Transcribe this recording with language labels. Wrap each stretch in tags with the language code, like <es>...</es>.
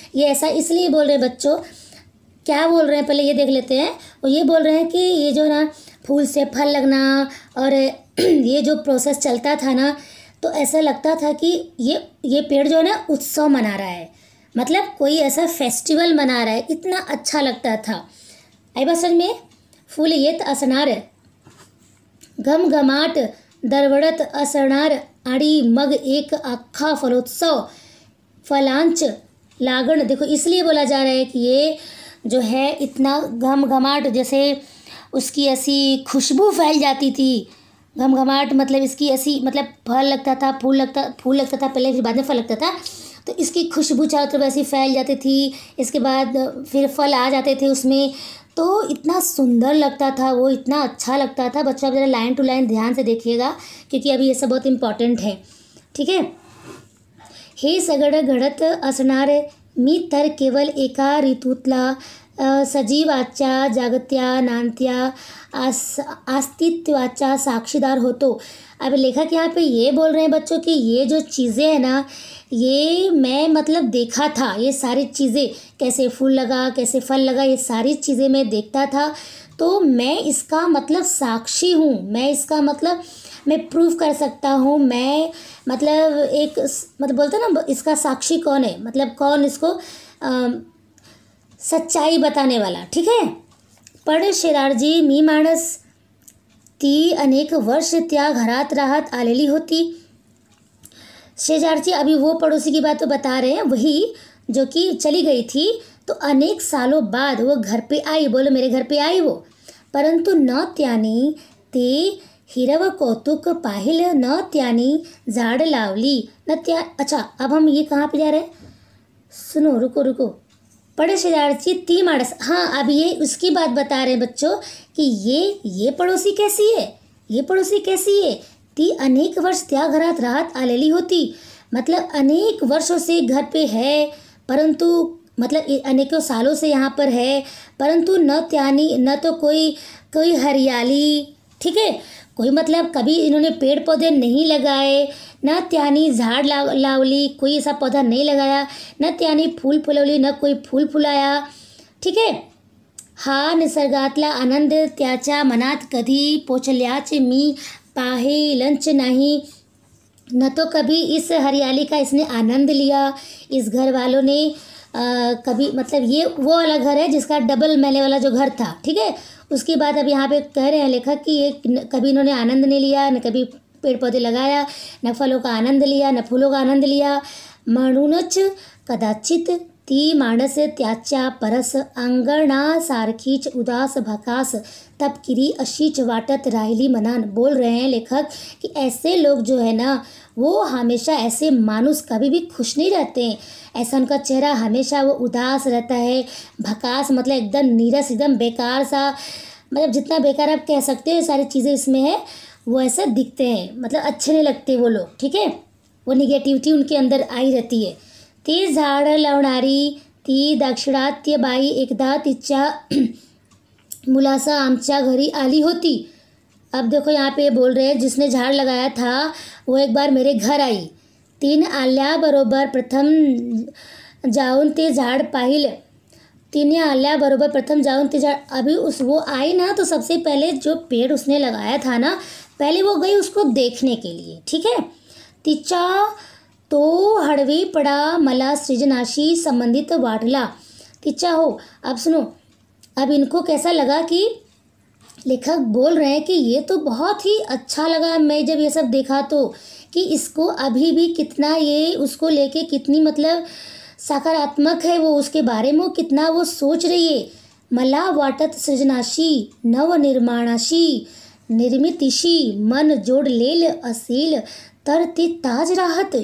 <hi>ये ऐसा इसलिए बोल रहे हैं बच्चों, क्या बोल रहे हैं पहले ये देख लेते हैं। वो ये बोल रहे हैं कि ये जो ना फूल से फल लगना और ये जो प्रोसेस चलता था ना, तो ऐसा लगता था कि ये पेड़ जो है ना उत्सव मना रहा है, मतलब कोई ऐसा फेस्टिवल मना रहा है, इतना अच्छा लगता था। आई बात समझ में?</hi> <mr>फूल येत असणार, घमघमाट दरवळत असणार आणि मग एक अख्खा फलोत्सव, फलांच लागण।</mr> <hi>देखो इसलिए बोला जा रहा है कि ये जो है इतना घमघमाट, जैसे उसकी ऐसी खुशबू फैल जाती थी। घमघमाट मतलब इसकी ऐसी मतलब फल लगता था, फूल लगता था पहले, फिर बाद में फल लगता था, तो इसकी खुशबू चारों तरफ ऐसी फैल जाती थी। इसके बाद फिर फल आ जाते थे उसमें, तो इतना सुंदर लगता था वो, इतना अच्छा लगता था। बच्चों आप जरा लाइन टू लाइन ध्यान से देखिएगा क्योंकि अभी ये सब बहुत इम्पॉर्टेंट है, ठीक है।</hi> <mr>हे सगळं घडत असणार मी तर केवळ एका ऋतूतला सजीवाच्या जागत्या नांत्या अस्तित्वाचा साक्षीदार होतो।</mr> <hi>अब लेखक यहाँ पे ये बोल रहे हैं बच्चों कि ये जो चीज़ें हैं ना, ये मैं मतलब देखा था, ये सारी चीज़ें कैसे फूल लगा, कैसे फल लगा, ये सारी चीज़ें मैं देखता था, तो मैं इसका मतलब साक्षी हूँ, मैं इसका मतलब मैं प्रूव कर सकता हूँ। मैं मतलब एक मतलब बोलते हैं ना, इसका साक्षी कौन है, मतलब कौन इसको सच्चाई बताने वाला, ठीक है।</hi> <mr>पण शेरारजी मी माणस ती अनेक वर्ष त्या घरात राहत आलेली होती।</mr> <hi>शेजारची, अभी वो पड़ोसी की बात तो बता रहे हैं, वही जो कि चली गई थी, तो अनेक सालों बाद वो घर पे आई, बोलो मेरे घर पे आई वो,</hi> <mr>परंतु न त्यानी ते हिरव कौतुक पाहिलं, न त्यानी झाड लावली, न त्या।</mr> <hi>अच्छा अब हम ये कहाँ पे जा रहे हैं, सुनो रुको।</hi> <mr>पड़े शेजारची ती माणस,</mr> <hi>हाँ अब ये उसकी बात बता रहे हैं बच्चों कि ये पड़ोसी कैसी है, ये पड़ोसी कैसी है।</hi> <mr>ती अनेक वर्ष त्या घरात राहत आलेली होती,</mr> <hi>मतलब अनेक वर्षों से घर पे है, परंतु मतलब अनेकों सालों से यहाँ पर है, परंतु न त्यानी न तो कोई हरियाली, ठीक है, कोई मतलब कभी इन्होंने पेड़ पौधे नहीं लगाए,</hi> <mr>न त्यानी झाड़ लावली,</mr> <hi>कोई ऐसा पौधा नहीं लगाया,</hi> <mr>न त्यानी फूल फुलवली,</mr> <hi>न कोई फूल फुलाया, ठीक है।</hi> <mr>हा निसर्गातला आनंद त्याच्या मनात कधी पोचल्याचे मी पाहिलंच नाही।</mr> <hi>न तो कभी इस हरियाली का इसने आनंद लिया, इस घर वालों ने कभी, मतलब ये वो वाला घर है जिसका डबल महले वाला जो घर था, ठीक है। उसके बाद अब यहाँ पे कह रहे हैं लेखक कि ये कभी इन्होंने आनंद नहीं लिया, न कभी पेड़ पौधे लगाया, न फलों का आनंद लिया, न फूलों का आनंद लिया।</hi> <mr>म्हणूनच कदाचित ती माणस त्याच्या परस अंगणासारखीच उदास भकास तपकिरी अशीच वाटत राहिली मनान।</mr> <hi>बोल रहे हैं लेखक कि ऐसे लोग जो है ना, वो हमेशा, ऐसे मानुस कभी भी खुश नहीं रहते हैं। ऐसा उनका चेहरा हमेशा वो उदास रहता है। भकास मतलब एकदम नीरस, एकदम बेकार सा, मतलब जितना बेकार आप कह सकते हो सारी चीज़ें इसमें है, वो ऐसा दिखते हैं, मतलब अच्छे नहीं लगते वो लोग, ठीक है। वो निगेटिविटी उनके अंदर आई रहती है।</hi> <mr>ती झाडं लावणारी ती दाक्षिणात्य बाई एकदा तिच्या मुलासह आमच्या घरी आली होती।</mr> <hi>अब देखो यहाँ पे बोल रहे हैं जिसने झाड़ लगाया था वो एक बार मेरे घर आई।</hi> <mr>तीन आल्याबरोबर प्रथम जाऊन ते झाड़ पाहिलं। तिने आल्याबरोबर प्रथम जाऊन ते झाड़,</mr> <hi>अभी वो आई ना तो सबसे पहले जो पेड़ उसने लगाया था ना, पहले वो गई उसको देखने के लिए, ठीक है।</hi> <mr>तिच्या तो हळवीपणा मला सृजनाशी संबंधित वाटला। तिच्या हो,</mr> <hi>अब सुनो, अब इनको कैसा लगा कि लेखक बोल रहे हैं कि ये तो बहुत ही अच्छा लगा मैं जब ये सब देखा तो, कि इसको अभी भी कितना ये उसको लेके कितनी मतलब सकारात्मक है वो, उसके बारे में कितना वो सोच रही है।</hi> <mr>मला वाटत सृजनाशी नवनिर्माणाशी निर्मितीशी मन जोडलेल असेल तर ती ताज राहत।</mr>